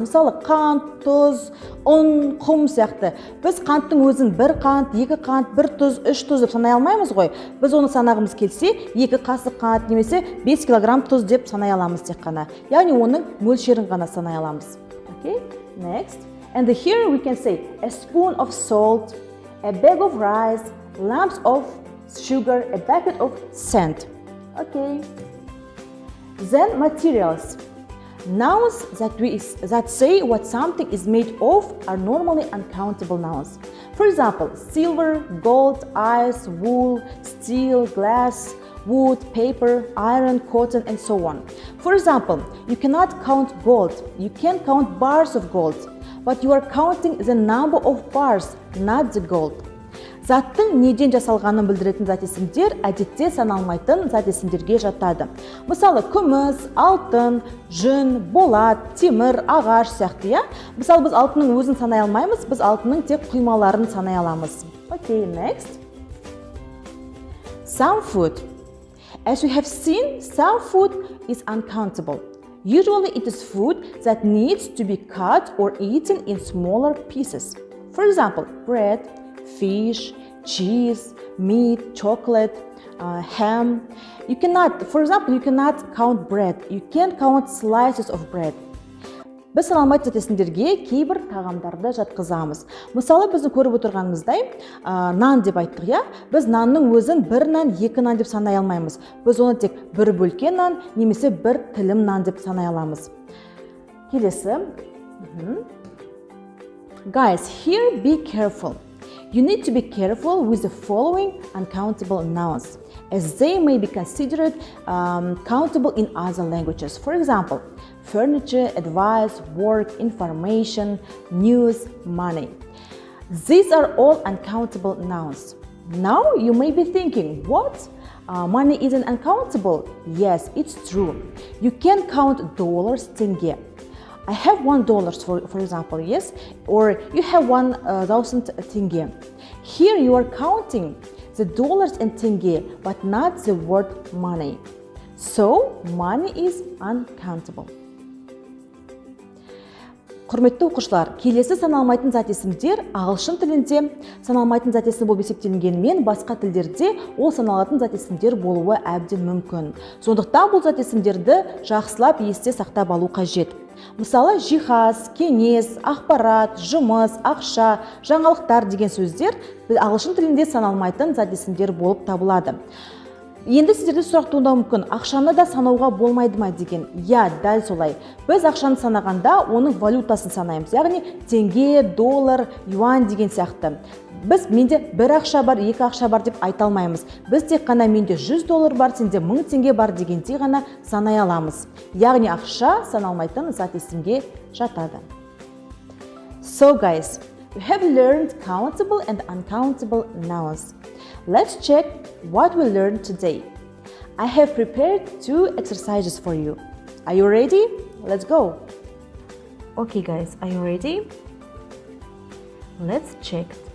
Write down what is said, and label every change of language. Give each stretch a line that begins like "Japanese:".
Kazakh: Мысалы, қант, тұз, ұн, құм сияқты. Біз қанттың өзін бір қант, екі қант, бір тұз, үш тұз деп санай алмаймыз ғой. Біз оны санағымыз келсе, екі қасық қант немесе 5 килограмм тұз деп санай аламыз тек қана. Яғни оның мөлшерін ғана санай аламыз.
English: Okay, next. And here we can say a spoon of salt, a bag of rice, lumps of sugar, a bucket of sand. Okay. Then materials. Nouns that say what something is made of are normally uncountable nouns. For example, silver, gold, ice, wool, steel, glass, wood, paper, iron, cotton, and so on. For example, you cannot count gold. You can count bars of gold, but you are counting the number of bars, not the gold.
Kazakh: Заттың неден жасалғанын білдіретін зат есімдер әдетте саналмайтын зат есімдерге жатады. Мысалы, күміс, алтын, жүн, болат, темір, ағаш сияқты, иә? Мысалы, біз алтынның өзін санай алмаймыз, біз алтынның тек құймаларын санай аламыз.
English: Okay, next. Some food. As we have seen, some food is uncountable. Usually it is food that needs to be cut or eaten in smaller pieces. For example, bread, fish, cheese, meat, chocolate, ham. You cannot count bread. You can count slices of bread.
Kazakh: Біз саналмайтын зат есімдерге кейбір тағамдарды жатқызамыз. Мысалы, біздің көріп отырғанымыздай, нан деп айттық, иә? Біз нанның өзін бір нан, екі нан деп санай алмаймыз. Біз оны тек бір бөлке нан, немесе бір тілім нан деп санай аламыз. Келесі.
English: Guys, here be careful. You need to be careful with the following uncountable nouns, as they may be considered countable in other languages. For example, furniture, advice, work, information, news, money. These are all uncountable nouns. Now you may be thinking, what? Money isn't uncountable? Yes, it's true. You can count dollars, tenge. I have $1 for example, yes? Or you have 1,000 tenge. Here you are counting the dollars and tenge, but not the word money. So, money is uncountable.
Kazakh: Құрметті оқушылар, келесі саналмайтын зат есімдер ағылшын тілінде саналмайтын зат есім болып есептелінгенімен басқа тілдерде ол саналатын зат есімдер болуы әбден мүмкін. Сондықтан бұл зат есімдерді жақсылап есте сақтап алу қажет. Мысалы, жиһаз, кеңес, ақпарат, жұмыс, ақша, жаңалықтар деген сөздер ағылшын тілінде саналмайтын зат есімдер болып табылады. Енді сіздерде сұрақ туындауы мүмкін, ақшаны да санауға болмайды ма деген. Я, дәл солай. Біз ақшаны санағанда оның валютасын санаймыз. Яғни теңге, доллар, юан деген сияқты. Біз менде бір ақша бар, екі ақша бар деп айта алмаймыз. Біз тек қана менде $100 бар, сенде 1000 теңге бар дегенде ғана санай аламыз. Яғни ақша саналмайтын зат есімге жатады.
English: So guys, we have learned countable and uncountable nouns. Let's check what we learned today. I have prepared 2 exercises for you. Are you ready? Let's go. Okay guys, are you ready? Let's check.